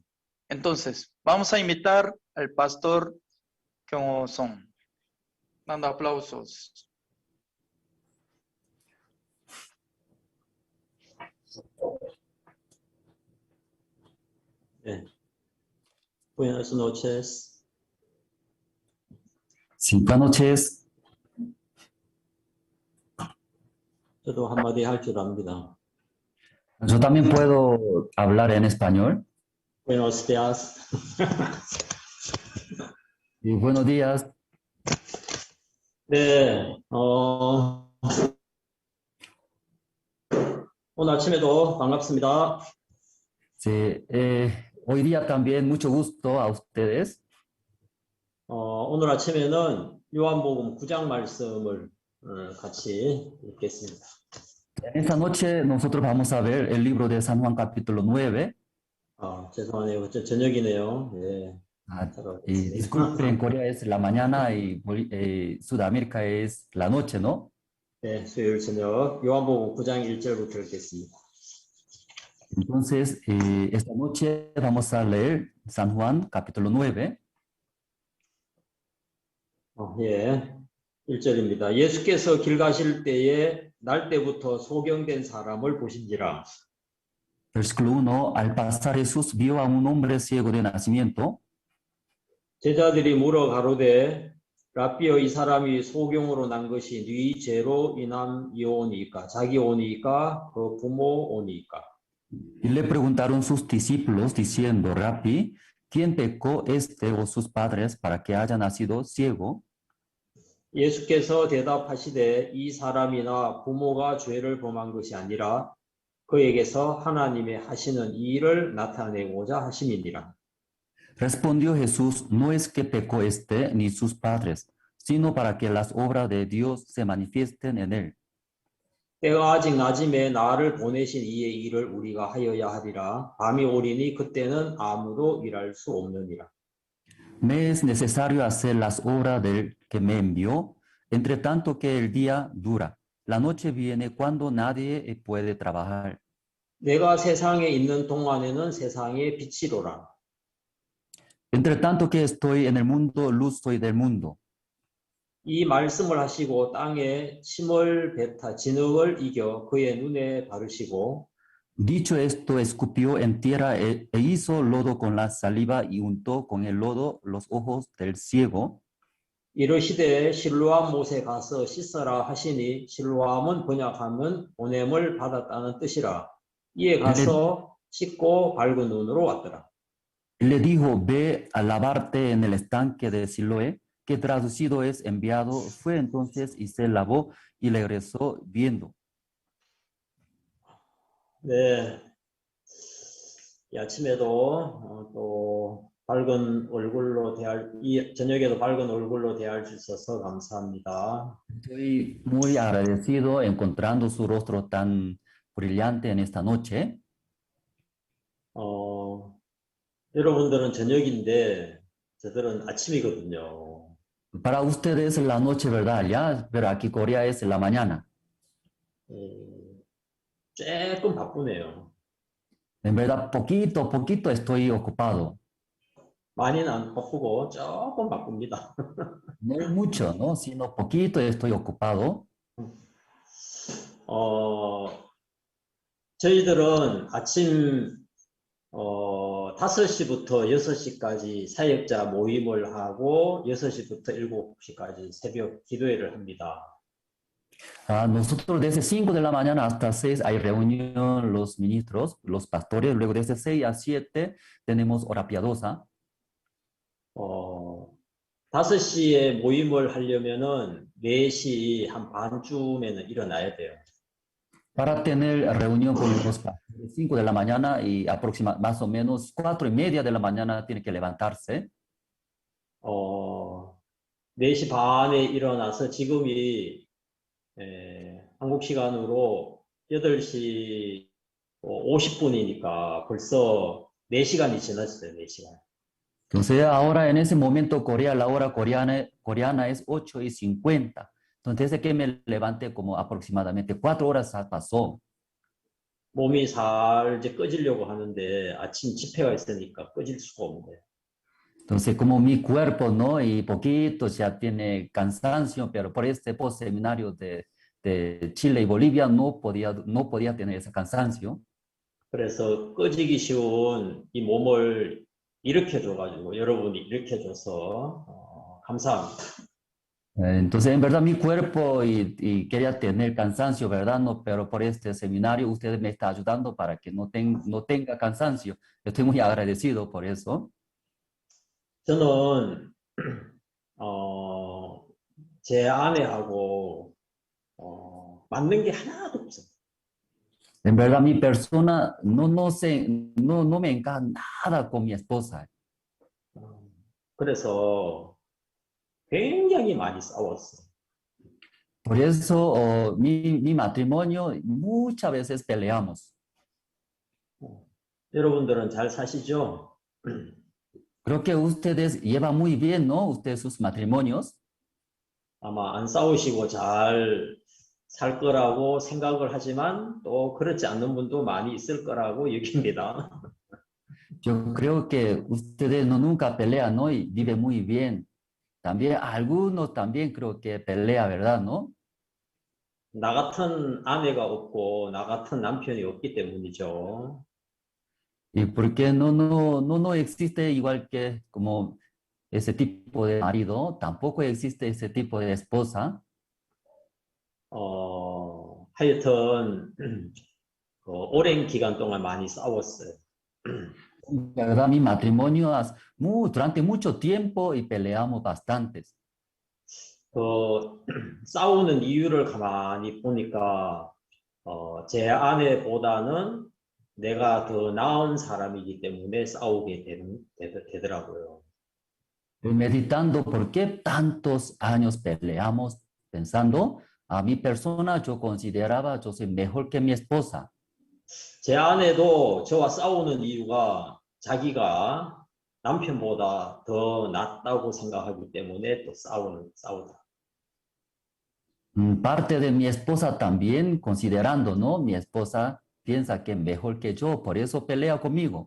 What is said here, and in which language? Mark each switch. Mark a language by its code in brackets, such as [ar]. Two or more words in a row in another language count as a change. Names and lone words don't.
[es] Entonces, vamos a invitar al Pastor Kyung Song, dando aplausos. Buenas noches. Sí, buenas noches. [ko] 저도 한마디 할 줄 압니다. [es] Yo también puedo hablar en español. Buenos días. Y buenos días. [ko] 네, 오늘 아침에도 반갑습니다. [es] Sí, hoy día también mucho gusto a ustedes. [ko] 오늘 아침에는 요한복음 9장 말씀을 같이 읽겠습니다. [es] En esta noche nosotros vamos a ver el libro de San Juan capítulo 9. [ko] 죄송하네요. 저녁이네요. 네. [es] Y disculpe, en Corea es la mañana y Sudamérica es la noche, ¿no? [ko] 네, 수요일 저녁 요한복음 9장 1절부터 읽겠습니다. [es] Entonces, esta noche vamos a leer San Juan capítulo 9. [ko] 예, 1절입니다. 예수께서 길 가실 때에 날 때부터 소경된 사람을 보신지라. [es] Versículo 1. Al pasar Jesús vio a un hombre ciego de nacimiento. [ko] 제자들이 물어 가로되 라삐여 이 사람이 소경으로 난 것이 네 죄로 인함이오니까 자기 오니까 그 부모 오니까. [es] Y le preguntaron sus discípulos diciendo, Rabí, ¿quién pecó este o sus padres para que haya nacido ciego? [ko] 예수께서 대답하시되 이 사람이나 부모가 죄를 범한 것이 아니라 그에게서 하나님의 하시는 이 일을 나타내고자 하심이니라. [es] Respondió Jesús, no es que pecó este ni sus padres, sino para que las obras de Dios se manifiesten en él. [ko] 때가 아직 낮음에 나를 보내신 이의 일을 우리가 하여야 하리라. 밤이 오리니 그때는 아무도 일할 수 없느니라. [es] Me es necesario hacer las obras del que me envió, entre tanto que el día dura. La noche viene cuando nadie puede trabajar. [ko] 내가 세상에 있는 동안에는 세상의 빛이로라. [es] Entre tanto que estoy en el mundo, luz soy del mundo. [ko] 이 말씀을 하시고 땅에 침을 뱉아 진흙을 이겨 그의 눈에 바르시고 [es] Dicho esto, escupió en tierra e hizo lodo con la saliva y untó con el lodo los ojos del ciego. [ko] 이르시되 실로암 못에 가서 씻어라 하시니 실로암은 번역하면 보냄을 받았다는 뜻이라. 이에 가서 씻고 밝은 눈으로 왔더라. [es] Le dijo, ve a lavarte en el estanque de Siloé, que traducido es enviado. Fue entonces y se lavó y regresó viendo. [ko] 네, 이 아침에도 또 밝은 얼굴로 이 저녁에도 밝은 얼굴로 대할 수 있어서 감사합니다. [es] Estoy muy agradecido encontrando su rostro tan brillante en esta noche. [ko] 여러분들은 저녁인데 저들은 아침이거든요. [es] Para ustedes es la noche, ¿verdad? Ya, pero aquí Corea es la mañana. [ko] 조금 바쁘네요. [es] En verdad, poquito estoy ocupado. [ko] 많이는 안 바쁘고 조금 바쁩니다. [es] No mucho, ¿no? Sino poquito estoy ocupado. [ko] 저희들은 아침 5시부터 6시까지 사역자 모임을 하고 6시부터 7시까지 새벽 기도회를 합니다. [es] Nosotros desde 5 de la mañana hasta 6 hay reunión los ministros, los pastores. Luego desde 6 a 7 tenemos hora piadosa. [ko] 5시에 모임을 하려면은 4시 한 반쯤에는 일어나야 돼요. [es] Para tener reunión con los pastores 5 de la mañana y más o menos 4:30 de la mañana tiene que levantarse. [ko] 4시 반에 일어나서 지금이 한국 시간으로 8시 50분이니까 벌써 4시간이 지났어요, 4시간. [es] Entonces ahora en ese momento la hora coreana es 8:50. Entonces desde que me levanté como aproximadamente 4 horas pasó. [ko] 몸이 살 이제 꺼지려고 하는데 아침 집회가 있으니까 꺼질 수가 없는 거예요. [es] Entonces como mi cuerpo, ¿no? Y poquito ya tiene cansancio, pero por este post-seminario de Chile y Bolivia no podía tener ese cansancio. [ko] 그래서 꺼지기 쉬운 이 몸을 일으켜줘가지고 여러분이 일으켜줘서 감사합니다. [es] Entonces, en verdad, mi cuerpo y quería tener cansancio, ¿verdad? No, pero por este seminario ustedes me están ayudando para que no tenga cansancio. Yo estoy muy agradecido por eso. [ko] 저는 제 아내하고 맞는 게 하나도 없어요. [es] En verdad, mi persona no me encaja nada con mi esposa. [ko] 그래서 굉장히 많이 싸웠어요. [es] Por eso mi matrimonio muchas veces peleamos. [ko] 여러분들은 잘 사시죠? [es] Creo que ustedes llevan muy bien, ¿no? Ustedes sus matrimonios. [ko] 아마 안 싸우시고 잘 살 거라고 생각을 하지만 또 그렇지 않는 분도 많이 있을 거라고 여깁니다. [es] Yo creo que ustedes nunca pelean, ¿no? Y viven muy bien. También algunos también creo que pelea, ¿verdad? ¿No? [ko] 나 같은 아내가 없고 나 같은 남편이 없기 때문이죠. [es] ¿Y por qué no existe igual que como ese tipo de marido? Tampoco existe ese tipo de esposa. [ko] 하여튼 오랜 기간 동안 많이 싸웠어요. [es] La verdad, mi matrimonio durante mucho tiempo y peleamos bastantes. [ko] 싸우는 이유를 가만히 보니까 제 아내보다는 내가 더 나은 사람이기 때문에 싸우게 되더라고요. [es] Meditando por qué tantos años peleamos, pensando, a mi persona yo consideraba yo soy mejor que mi esposa. [ko] 제 아내도 저와 싸우는 이유가 자기가 남편보다 더 낫다고 생각하기 때문에 또 싸우다. [es] Parte de mi esposa también, considerando, ¿no? Mi esposa piensa que es mejor que yo, por eso pelea conmigo.